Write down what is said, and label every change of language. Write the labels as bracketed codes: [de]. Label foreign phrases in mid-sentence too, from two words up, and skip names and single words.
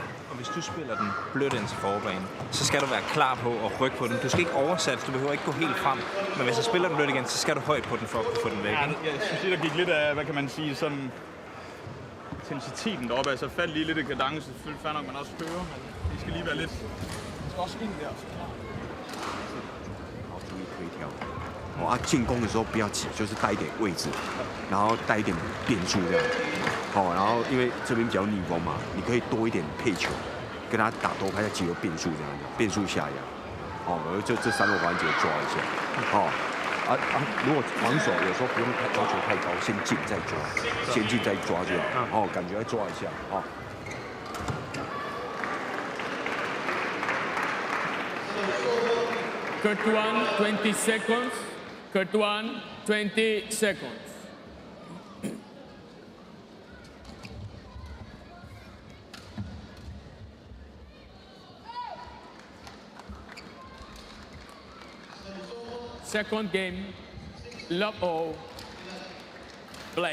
[da] Ja, og hvis du spiller den blødt ind til forbanen, så skal du være klar på at rykke på den. Du skal ikke oversætte, du behøver ikke gå helt frem. Men hvis du spiller den blødt igen, så skal du højt på den for at kunne få den væk. Ja, jeg synes, der gik lidt af, hvad kan man sige, sådan intensiteten deroppe. Altså faldt lige lidt i kadence. Selvfølgelig fair nok, man også hører, men det skal lige være lidt. Det skal også ind der. [zh] 哦啊，进攻的时候不要急，就是带一点位置，然后带一点变速这样。好，然后因为这边比较逆风嘛，你可以多一点配球，跟他打多开，再结合变速这样子，变速下压。哦，我就这3个环节抓一下。哦，如果防守有时候不用要求太高，先进再抓，先进再抓就好。哦，感觉要抓一下。哦。 [en] Court 1, 20 seconds. Court 1, 20 seconds. Second game, love all, play.